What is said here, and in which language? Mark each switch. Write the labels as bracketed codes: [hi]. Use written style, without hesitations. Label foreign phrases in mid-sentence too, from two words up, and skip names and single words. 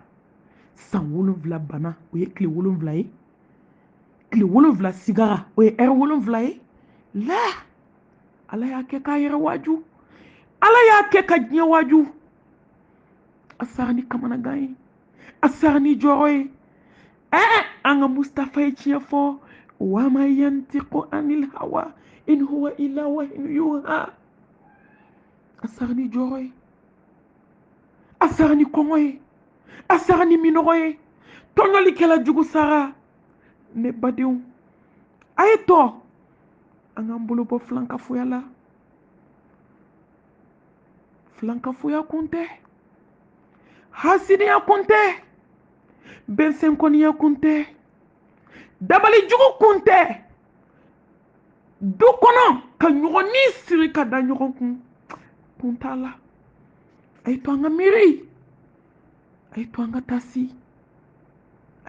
[bm] san 7 bana o ye tile 7 ye tile 7 sigara o ye ɛri 7 ye la ala y'a kɛ k'a yɛrɛ waaju ala y'a kɛ ka diɲɛ waaju a sara ni kamanagan ye a sara ni jɔrɔ ye an ka mustafa ye tiɲɛ fɔ [ar] وما ينطق عن الهوى إن هو إلا وحي يوحى [bm] a sara ni jɔrɔ ye a sara ni kɔngɔ ye a sara ni minɔgɔ ye tɔɲɔlikɛla jugu sara ne badenw a ye tɔ an k'an bolo bɔ filankafoya la filankafoya kun tɛ hasidiya kun tɛ bɛnsɛnkɔniya kun tɛ dabali jugu kun tɛ du kɔnɔ ka ɲɔgɔnnin siri ka da ɲɔgɔn kun t'a la a ye to an ka miiri a ye to an ka taasi a